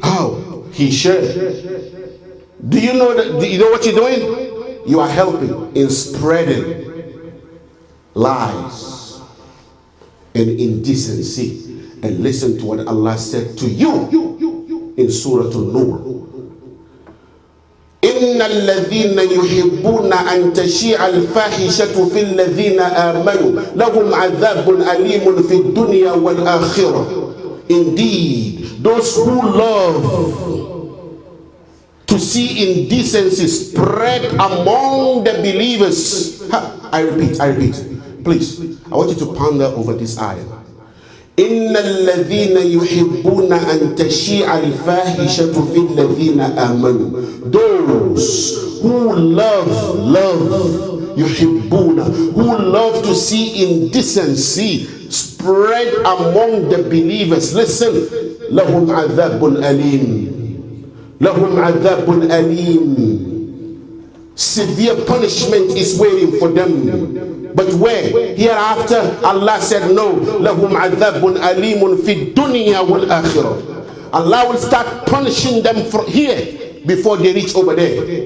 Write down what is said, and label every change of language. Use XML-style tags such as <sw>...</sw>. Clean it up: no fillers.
<en>Oh, he shared. Do you know that? Do you know what you're doing? You are helping in spreading lies and indecency. And listen to what Allah said to you in Surah An-Nur.</en> <ar>إن الذين يحبون أن تشيع الفاحشة في الذين آمنوا لهم عذاب أليم في الدنيا والآخرة.</ar> <en>Indeed, those who love to see indecency spread among the believers. I repeat. Please, I want you to ponder over this ayah.</en> <ar>إن الذين يحبون أن تشيع الفاحشة في الذين آمنوا.</ar> <en>Those who love يحبون, who love to see indecency spread among the believers.</en> <ar>Listen, لهم عذاب أليم. لهم عذاب أليم.</ar> <en>Severe punishment is waiting for them. But where? Hereafter, Allah said no.</en> <ar>لَهُمْ عَذَابٌ أَلِيمٌ فِي الدُّنْيَا وَالْآخِرَةِ.</ar> <en>Allah will start punishing them from here before they reach over there.</en>